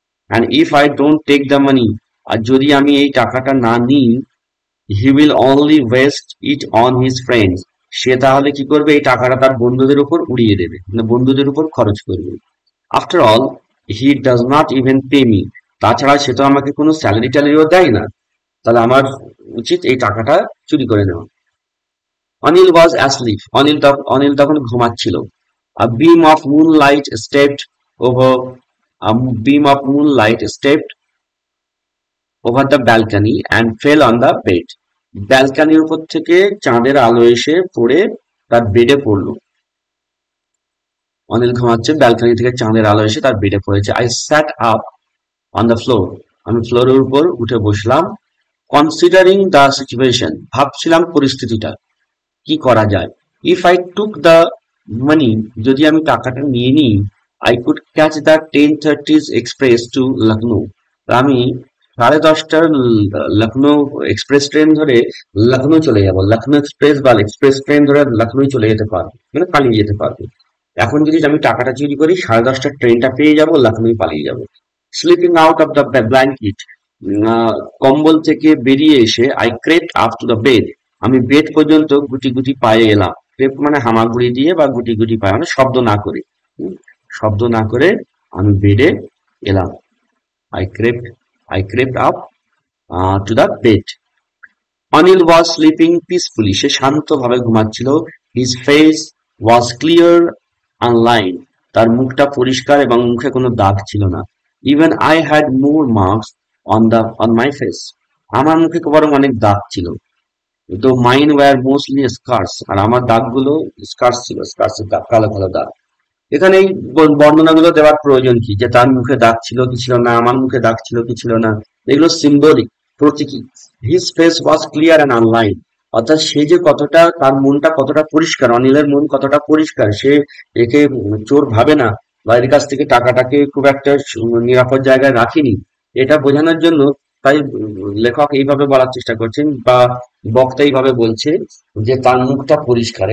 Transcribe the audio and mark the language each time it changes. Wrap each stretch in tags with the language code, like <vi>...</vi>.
<en>and if I don't take the money,</en> <bn>আর যদি আমি এই টাকাটা না নিই,</bn> <en>he will only waste it on his friends,</en> <bn>সে তাহলে কি করবে, এই টাকাটা তার বন্ধুদের উপর উড়িয়ে দেবে, মানে বন্ধুদের উপর খরচ করবে।</bn> <en>after all he does not even pay me,</en> <bn>তাছাড়া সে তো আমাকে কোনো স্যালারি ট্যালারিও দেয় না, তাহলে আমার উচিত এই টাকাটা চুরি করে নেওয়া।</bn> <en>Anil was asleep,</en> <bn>অনিল তখন ঘুমাচ্ছিল।</bn> <en>A beam of moonlight stepped over a beam of moonlight stepped over the balcony and fell on the bed.</en> <bn>ব্যালকানির উপর থেকে চাঁদের আলো এসে পড়ে তার বেডে পড়লো। অনিল ঘুমাচ্ছে, ব্যালকানি থেকে চাঁদের আলো এসে তার বেডে পড়েছে।</bn> <en>I sat up on the floor,</en> <bn>আমি ফ্লোরের উপর উঠে বসলাম।</bn> <en>Considering the situation,</en> <bn>ভাবছিলাম পরিস্থিতিটা, কি করা যায়।</bn> <en>If I took the money,</en> <bn>যদি আমি টাকাটা নিয়ে নিই,</bn> <en>I could catch the 10:30 express to Lucknow,</en> <bn>আমি 10:30টার লখনৌ এক্সপ্রেস ট্রেন ধরে লখনৌ চলে যাব। লখনৌ এক্সপ্রেস বা এক্সপ্রেস ট্রেন ধরে লখনৌ চলে যেতে পারবো, মানে পালিয়ে যেতে পারবো। এখন যদি আমি টাকাটা চুরি করি, 10:30টার ট্রেনটা পেয়ে যাব, লখনৌ পালিয়ে যাব।</bn> <en>sleeping out of the blanket,</en> <bn>কম্বল থেকে বেরিয়ে এসে</bn> <en>I crept up to the bed,</en> <bn>আমি বেড পর্যন্ত গুটি গুটি পায়ে এলাম। ক্রেপ্ট মানে হামাগুড়ি দিয়ে বা গুটি গুটি পায়ে, মানে শব্দ না করে, শব্দ না করে আমি বেডে এলাম।</bn> <en>I crept up to the bed.</en> <bn>Anil</bn> <en>was sleeping peacefully,</en> <bn>সে শান্তভাবে ঘুমাচ্ছিল।</bn> <en>His face was clear and lined,</en> <bn>তার মুখটা পরিষ্কার এবং মুখে কোনো দাগ ছিল না।</bn> <en>Even I had more marks on my face,</en> <bn>আমার মুখে বরং অনেক দাগ ছিল। তো</bn> <en>mine were mostly scars,</en> <bn>আর আমার দাগগুলো স্কার্স ছিল, স্কার্সের দাগ, কালো কালো দাগ। এখানে এই বর্ণনাগুলো দেওয়ার প্রয়োজন কি, যে তার মুখে দাগ ছিল কি ছিল না, আমার মুখে দাগ ছিল কি ছিল না, এগুলো সিম্বলিক, প্রতীকী।</bn> <en>his face was clear and unlined,</en> <bn>অর্থাৎ সে যে কতটা, তার মনটা কতটা পরিষ্কার, অনিলের মন কতটা পরিষ্কার, সে একে চোর ভাবে না বা এর কাছ থেকে টাকাটাকে খুব একটা নিরাপদ জায়গায় রাখিনি, এটা বোঝানোর জন্য তাই লেখক এইভাবে বলার চেষ্টা করছেন বা বক্তা এইভাবে বলছে যে তার মুখটা পরিষ্কার।</bn>